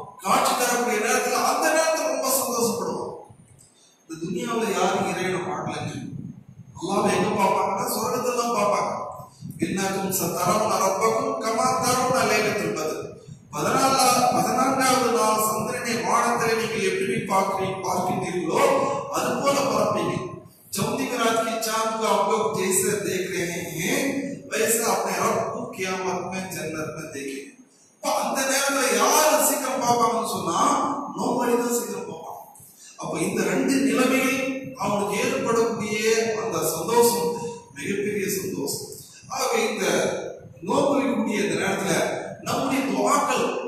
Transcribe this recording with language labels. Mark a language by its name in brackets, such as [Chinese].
[Tamil] காட்சி தரக்கூடிய நேரத்துல அந்த நேரத்துல ரொம்ப சந்தோஷப்படுவான். இந்த துனியாவில் யாரும் இறைவனை பார்க்கலங்க. அல்லாஹ்வை எங்க பார்ப்பாங்கன்னா சொர்க்கத்துல தான் பார்ப்பாங்க. [Arabic] இன்னக்கும் சதரவுன ரப்பக்கும் கமா தரவுன லைலத்துல் பத்ர். [Tamil] 14வது நாள் சந்திரனை வானத்திலே நீங்கள் எப்படி பார்க்கின்றீர்களோ அது போல பார்ப்பீங்க. [Hindi] चौथी रात की चांद को आप लोग जैसे देख रहे हैं वैसा अपने रब को क़यामत में जन्नत में देखेंगे. [Tamil] அந்த நேரத்துல யார் சீக்கிரம் பார்ப்பாங்கன்னு சொன்னா நோம்படி தான் சீக்கிரம் பார்ப்பாங்க. அப்ப இந்த 2 நிலைமைகள் அவனுக்கு ஏற்படக்கூடிய அந்த சந்தோஷம் மிகப்பெரிய சந்தோஷம். ஆகவே இந்த நோம்பு வைக்கக்கூடிய இந்த நேரத்துல நம்முடைய துஆக்கள்